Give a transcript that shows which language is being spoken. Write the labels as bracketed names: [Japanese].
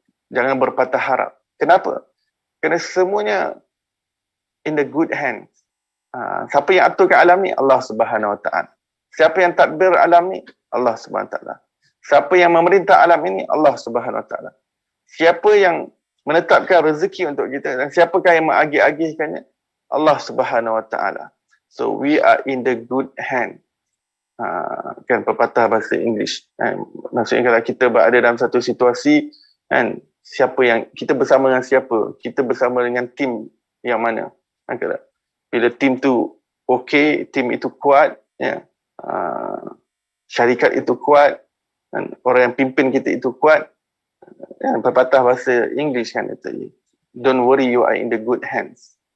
[Malay] Jangan berpatah harap. Kenapa? Kerana semuanya [English] in the good hands. [Malay] Siapa yang aturkan alam ni? Allah Subhanahu Wa Taala. Siapa yang tadbir alam ni? Allah Subhanahu Wa Taala. Siapa yang memerintah alam ini? Allah Subhanahu Wa Taala. Siapa yang menetapkan rezeki untuk kita dan siapakah yang mengagih-agihkannya? Allah Subhanahu Wa Taala. [English] So we are in the good hand. [Malay] Kan pepatah bahasa English. Maksudnya kalau kita berada dalam satu situasi, kan, siapa yang kita bersama dengan siapa, kita bersama dengan tim yang mana. Bila tim tu okey, tim itu kuat, ya, syarikat itu kuat, dan orang yang pimpin kita itu kuat, ya, pepatah bahasa English kan itu, [English] don't worry, you are in the good hands.